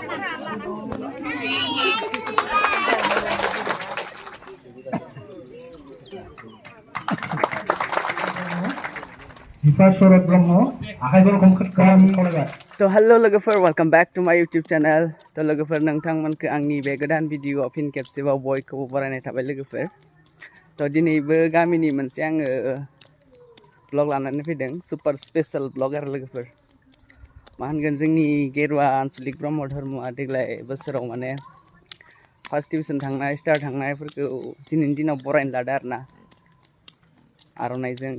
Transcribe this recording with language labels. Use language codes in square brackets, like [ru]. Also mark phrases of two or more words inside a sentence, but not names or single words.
[en] तो हेलो लोगोफोर welcome back to my YouTube channel. [brx] तो लोगोफोर नोंथांमोनखौ आंनि बे गोदान भिडिअ फिन खेबसेबाव बयखौबो बरायनाय थाबाय लोगोफोर। तो दिनैबो गामिनि मोनसे आङो ब्लग लानानै फैदों, [en] super special vlog [brx] आरो लोगोफोर। मा होनगोन, जोंनि गेरुवा आन्चलिक ब्रह्म धर्मआ देग्लाय बोसोराव माने [en] first division [brx] थांनाय स्टार थांनायफोरखौ दिनैनि दिनाव बरायनो लादों आरोना आर'नाइजों।